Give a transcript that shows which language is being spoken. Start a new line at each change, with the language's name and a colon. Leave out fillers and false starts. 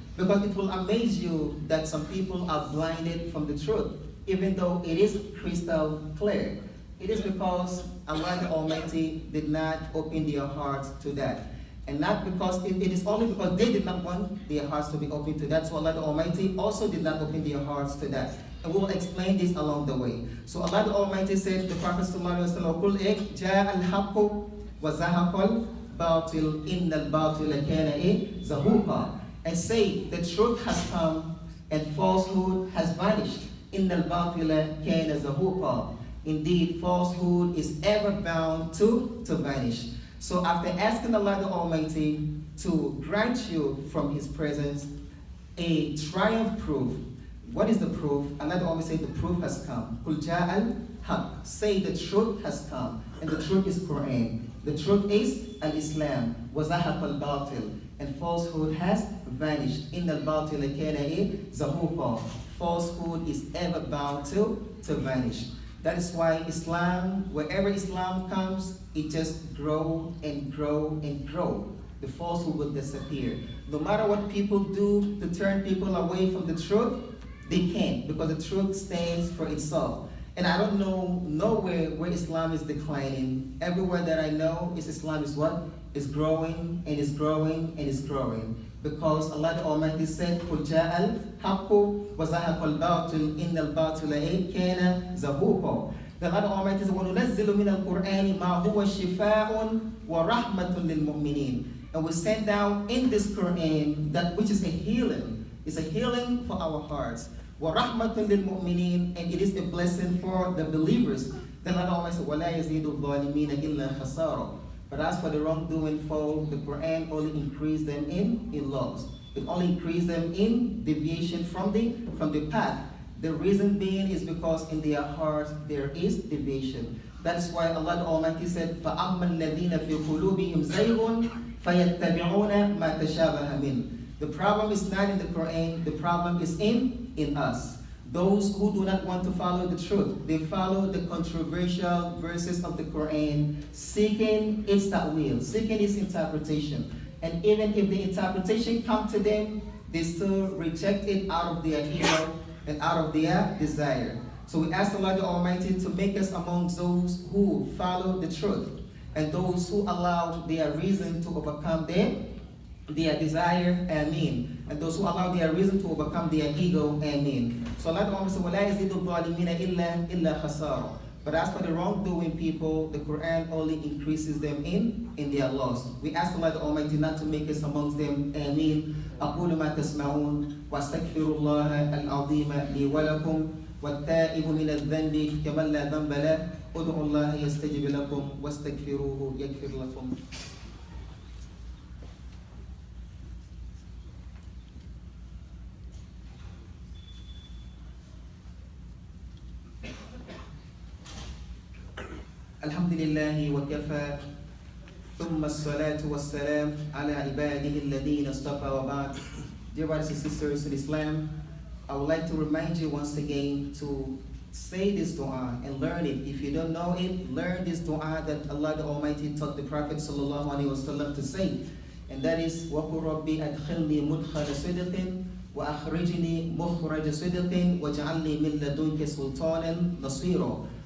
English: Because it will amaze you that some people are blinded from the truth, even though it is crystal clear. It is because Allah the Almighty did not open their hearts to that. And not because, it is only because they did not want their hearts to be open to that. So Allah the Almighty also did not open their hearts to that. And we will explain this along the way. So Allah the Almighty said to the Prophet ﷺ,
Arabic: قُلْ جَاءَ الْحَقُّ وَزَهَقَ الْبَاطِلُ إِنَّ الْبَاطِلَ كَانَ زَهُوقًا.
English: And say, the truth has come and falsehood has vanished.
Arabic: إِنَّ الْبَاطِلَ كَانَ زَهُوقًا.
English: Indeed, falsehood is ever bound to vanish. So after asking Allah the Almighty to grant you from His presence a triumph proof, what is the proof? Allah the Almighty said the proof has come.
Arabic: قُلْ جَاءَ الْحَقِّ.
English: Say the truth has come. And the truth is Quran. The truth is Al-Islam.
Arabic: وَزَهَقَ الْبَاطِلِ.
English: And falsehood has vanished.
Arabic: إِنَّ الْبَاطِلَ كَانَ زَهُوقًا.
English: Falsehood is ever bound to vanish. That is why Islam, wherever Islam comes, it just grow and grow and grow. The falsehood will disappear. No matter what people do to turn people away from the truth, they can't, because the truth stands for itself. And I don't know nowhere where Islam is declining. Everywhere that I know is Islam is what? Is growing and is growing and is growing. Because Allah the Almighty said,
Arabic: قُلْ جَاءَ الْحَقُّ وَزَهَقَ الْبَاطِلُ إِنَّ الْبَاطِلَ كَانَ زَهُوقًا.
English: The Allah the Almighty said,
Arabic: وَنُنَزِّلُ مِنَ الْقُرْآنِ مَا هُوَ شِفَاءٌ وَرَحْمَةٌ لِلْمُؤْمِنِينَ.
English: And we send down in this Quran that which is a healing. It's a healing for our hearts.
Arabic: وَرَحْمَةٌ لِلْمُؤْمِنِينَ.
English: And it is a blessing for the believers. Then Allah the Almighty said,
Arabic: وَلَا يَزِيدُ الظَّالِمِينَ إِلَّا خَسَارًا.
English: But as for the wrongdoing folk, the Quran only increased them in loss. It only increased them in deviation from the path. The reason being is because in their hearts there is deviation. That is why Allah the Almighty said,
Arabic: فَأَمَّا الَّذِينَ فِي قُلُوبِهِمْ زَيْغٌ فَيَتَّبِعُونَ مَا تَشَابَهَ مِنْهُ.
English: The problem is not in the Quran, the problem is in us. Those who do not want to follow the truth, they follow the controversial verses of the Quran, seeking its ta'wil, seeking its interpretation. And even if the interpretation comes to them, they still reject it out of their ego and out of their desire. So we ask Allah the Almighty to make us among those who follow the truth, and those who allow their reason to overcome their desire, ameen. And those who allow their reason to overcome their ego, ameen. So Allah the Almighty said,
Arabic: وَلَا يَزِيدُ الظَّالِمِينَ إِلَّا خَسَارًا.
English: But as for the wrongdoing people, the Quran only increases them in their loss. We ask Allah the Almighty not to make us amongst them, ameen.
Arabic: أقول ما تسمعون وأستغفر الله العظيم لي ولكم والتائب من الذنب كمن لا ذنب له ادعوا الله يستجب لكم واستغفروه يغفر لكم. Alhamdulillahi wa kafa. ثم الصلاة والسلام على عباده الذين اصطفى وبعد.
English: Dear brothers and sisters in Islam, I would like to remind you once again to say this dua and learn it. If you don't know it, learn this dua that Allah the Almighty taught the Prophet sallallahu alaihi wasallam to say, and that is
Arabic: وَقُلْ رَبِّ أَدْخِلْنِي مُدْخَلَ صِدْقٍ وَأَخْرِجْنِي مُخْرَجَ صِدْقٍ وَاجْعَلْ لِي مِن لَّدُنكَ سُلْطَانًا نَصِيرًا.